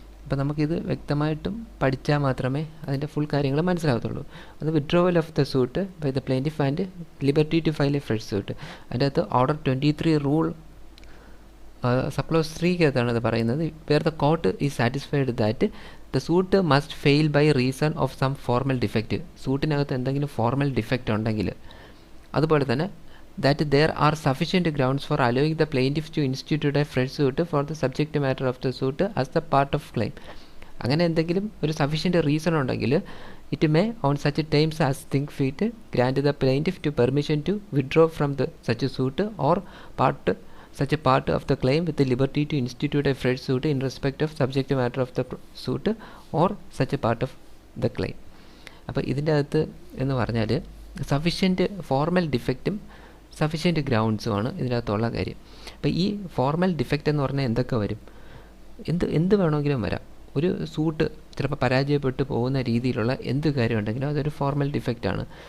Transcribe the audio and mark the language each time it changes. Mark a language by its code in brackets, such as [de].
[ml] അപ്പോൾ നമുക്കിത് വ്യക്തമായിട്ടും പഠിച്ചാൽ മാത്രമേ അതിൻ്റെ ഫുൾ കാര്യങ്ങൾ മനസ്സിലാകത്തുള്ളൂ. [en] അത് withdrawal of the suit by the plaintiff and liberty to file a fresh suit. [ml] അതിൻ്റെ അകത്ത് ഓർഡർ 23 റൂൾ സബ്ക്ലോസ് 3-ക്കകത്താണ് ഇത് പറയുന്നത്. [en] Where the court is satisfied that the suit must fail by reason of some formal defect. [ml] സൂട്ടിനകത്ത് എന്തെങ്കിലും formal defect ഉണ്ടെങ്കിൽ, അതുപോലെ തന്നെ [en] that there are sufficient grounds for allowing the plaintiff to institute a fresh suit for the subject matter of the suit as the part of claim. [ml] അങ്ങനെ എന്തെങ്കിലും ഒരു sufficient reason ഉണ്ടെങ്കിൽ [en] It may on such times as think fit grant the plaintiff to permission to withdraw from the such suit or such a part of the claim with the liberty to institute a fresh suit in respect of subject matter of the suit or such a part of the claim. [ml] അപ്പോൾ ഇതിൻ്റെ അകത്ത് എന്ന് പറഞ്ഞാൽ sufficient formal ഡിഫക്റ്റും sufficient ഗ്രൗണ്ട്സുമാണ് ഇതിനകത്തുള്ള കാര്യം. അപ്പോൾ ഈ formal defect എന്ന് പറഞ്ഞാൽ എന്തൊക്കെ വരും, എന്ത് വേണമെങ്കിലും വരാം. ഒരു സൂട്ട് ചിലപ്പോൾ പരാജയപ്പെട്ടു പോകുന്ന രീതിയിലുള്ള എന്ത് കാര്യം ഉണ്ടെങ്കിലും അതൊരു ഫോർമൽ ഡിഫക്റ്റാണ്.